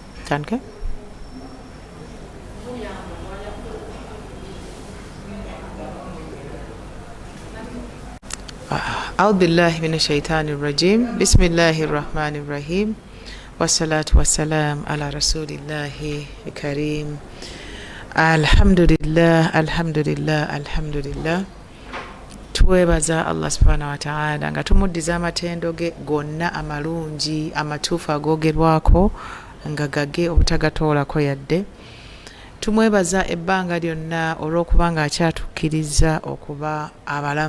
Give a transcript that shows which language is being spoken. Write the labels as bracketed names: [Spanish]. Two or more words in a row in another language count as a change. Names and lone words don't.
[Arabic] Tandike. أعوذ بالله من الشيطان الرجيم بسم الله الرحمن الرحيم والصلاة والسلام على رسول الله الكريم الحمد [Ganda] لله twebaza Allah [Arabic] سبحانه وتعالى [Ganda] nga tumuddiza amatendo ge gonna amalungi amatuufu agoogerwako nga gage obutagatoolako yadde. Tumwebaza ebbanga lyonna olw'okubanga akyatukkiriza okuba abalamu.